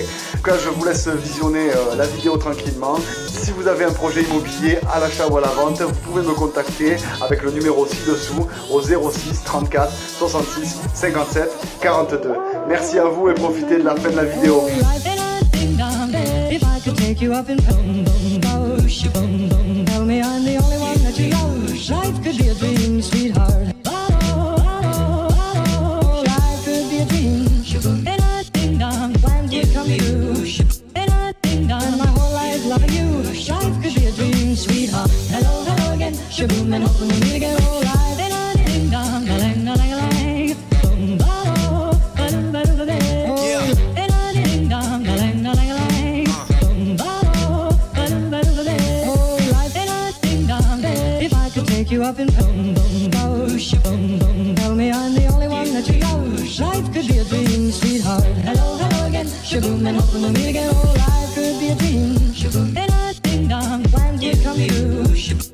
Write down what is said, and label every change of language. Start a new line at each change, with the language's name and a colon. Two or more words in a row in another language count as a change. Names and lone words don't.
French: En tout cas, je vous laisse visionner la vidéo tranquillement. Si vous avez un projet immobilier à l'achat ou à la vente, vous pouvez me contacter avec le numéro ci-dessous au 06 34 66 57 42. Merci à vous et profitez de la fin de la vidéo.
English: Shaboom and hoping we meet again, oh, live in a ding dong, a lang a lang a lang, boom ba ba ba ba ba, in a ding dong, a lang a lang a lang, boom ba ba ba ba, oh, live in a ding dong. If I could take you up in boom boom ba, shaboom boom, tell me I'm the only one that you know. Life could be a dream, sweetheart. Hello, hello again, shaboom and hoping we meet again, oh, life could be a dream, shaboom in a ding dong, when you come you.